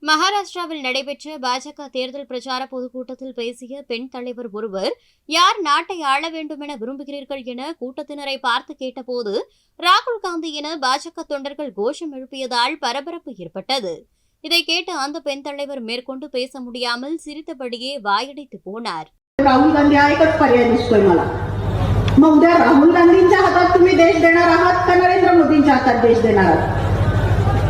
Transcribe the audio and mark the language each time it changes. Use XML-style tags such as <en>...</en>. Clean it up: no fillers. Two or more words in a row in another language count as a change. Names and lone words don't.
<ta>மகாராஷ்டிராவில் நடைபெற்ற பாஜக தேர்தல் பிரச்சார பொதுக்கூட்டத்தில் பேசிய பெண் தலைவர் ஒருவர், யார் நாட்டை ஆள வேண்டும் என விரும்புகிறீர்கள் என கூட்டத்தினரை பார்த்து கேட்டபோது ராகுல் காந்தி என பாஜக தொண்டர்கள் கோஷம் எழுப்பியதால் பரபரப்பு ஏற்பட்டது. இதை கேட்டு அந்த பெண் தலைவர் மேற்கொண்டு பேச முடியாமல் சிரித்தபடியே வாயடைத்து போனார்.</ta> <mr>राहुल गांधी हा एकच पर्याय दिसतोय मला. मग उद्या राहुल गांधींच्या हातात तुम्ही देश देणार आहात का नरेंद्र मोदींच्या हातात देश देणार आहात?</mr>